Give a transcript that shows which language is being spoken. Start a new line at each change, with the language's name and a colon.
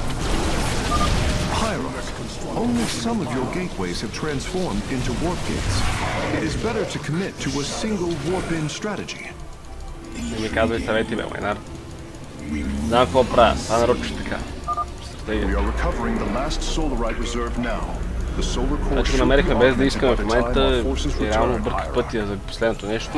English: Hierarch, only some of your gateways have transformed into warp gates. It is better to commit to a single warp-in strategy.
Bulgarian: Не ми казвай съвети, бе, майнар. Знам какво правя, това нарочно така.
English: We are recovering the last solarite reserve now. The solar core
Bulgarian: Значи го намерихме без да искаме в момента и реално обърках пътя за последното нещо.